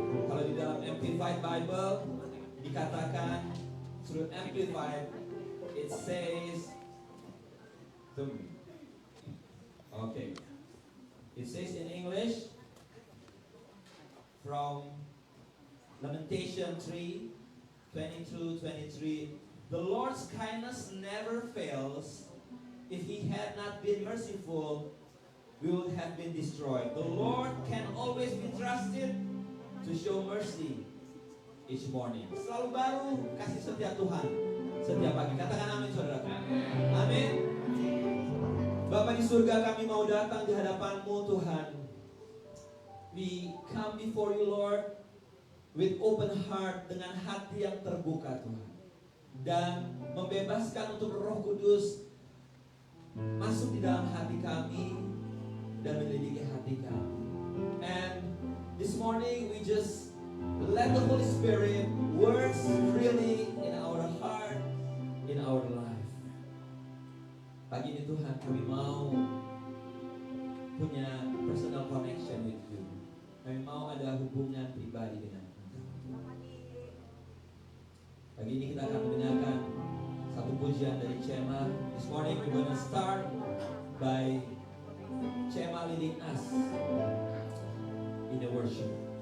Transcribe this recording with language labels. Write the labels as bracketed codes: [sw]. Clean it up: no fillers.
[id] Kalau di dalam Amplified Bible dikatakan, [en] through Amplified, it says, okay, it says in English, from Lamentation 3, 22-23, the Lord's kindness never fails. If He had not been merciful, we would have been destroyed. The Lord can always be trusted to show mercy each morning. [id] Selalu baru kasih setia Tuhan setiap pagi. Katakan amin saudara. Amin. Bapa di surga, kami mau datang di hadapan-Mu Tuhan. [en] We come before you Lord with open heart, [id] dengan hati yang terbuka Tuhan, dan membebaskan untuk Roh Kudus masuk di dalam hati kami dan menyelidiki hati kami. [en] And this morning we just let the Holy Spirit work freely in our heart, in our life. [id] Pagi ini Tuhan, kami mau punya [en] personal connection with you. [id] Kami mau ada hubungan pribadi dengan Engkau. Pagi ini kita akan mendengarkan satu pujian dari Cema. [en] This morning we're gonna start by Cema leading us in the worship.